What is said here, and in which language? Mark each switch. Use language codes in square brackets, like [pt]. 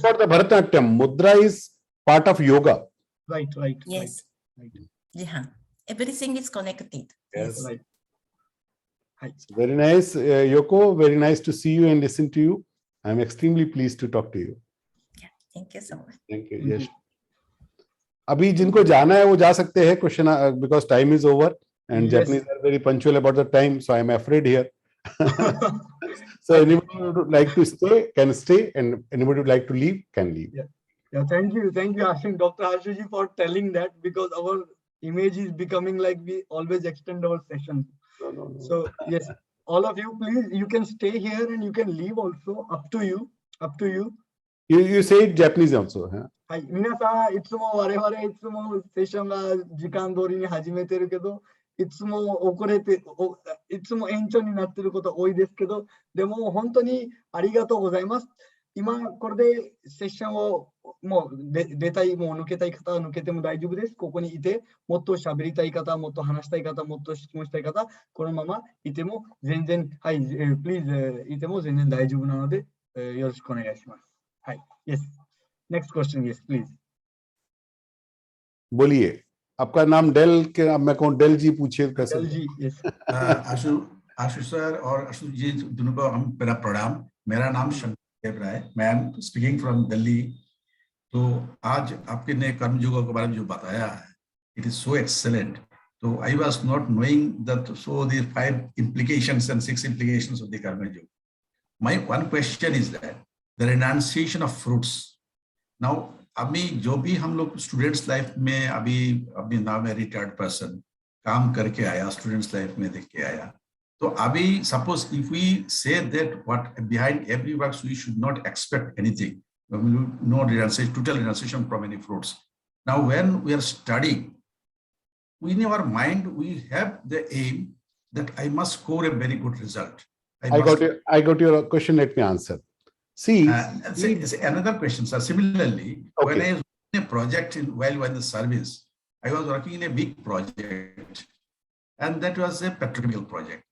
[en] For the Bharatanatyam, mudra is part of yoga. Right. yes. Right. Yeah. Everything is connected. Yes. Right. Very nice, Yoko. Very nice to see you and listen to you. I'm extremely pleased to talk to you. Yeah. Thank you so much. Thank you. Yes. [hi] अभी जिनको जाना है वो जा सकते हैं, [en] question because time is over and Yes. Japanese are very punctual about the time, so I'm afraid here. So anybody who would like to stay can stay, and anybody would like to leave can leave. Yeah, thank you, Ashu, Dr. Ashu ji, for telling that, because our image is becoming like we always extend our session. No. So yes, all of you, please, you can stay here and you can leave also. Up to you. You say it Japanese also, huh? [ja] はい、皆さん、いつも我々いつもセッションが時間通りに始めてるけど、いつも遅れて、いつも延長になってること多いですけど、でも本当にありがとうございます。今これでセッションをもう出たい、もう抜けたい方は抜けても大丈夫です。ここにいて、もっと喋りたい方、もっと話したい方、もっと質問したい方、このままいても全然、はい、please いても全然大丈夫なので、よろしくお願いします。はい、yes. [en] Next question, yes, please. [hi] बोलिए, आपका नाम del के, अब मैं कहूँ del जी पूछिए कैसे? Del जी, yes. आशु sir और आशु जी दोनों को मेरा प्रणाम। मेरा नाम शंकर राय, मैं [en] Speaking from Delhi. [hi] तो आज आपके ने कर्म योग के बारे में जो बताया है, [en] It is so excellent. [hi] तो [en] I was not knowing that so the 5 implications and 6 implications of the karma yoga. My one question is that the renunciation of fruits. [hi] Now, अभी जो भी हम लोग स्टूडेंट्स लाइफ में अभी नाउ मैं retired person काम करके आया, स्टूडेंट्स लाइफ में देख के आया, तो अभी [en] Suppose if we say that what behind every work we should not expect anything, no renunciation, total renunciation from any fruits. Now when we are studying, in our mind we have the aim that I must score a very good result. I got your question. Let me answer. See, another question, sir. Similarly, when I was in a project while in the service, I was working in a big project, and that was a petrochemical project.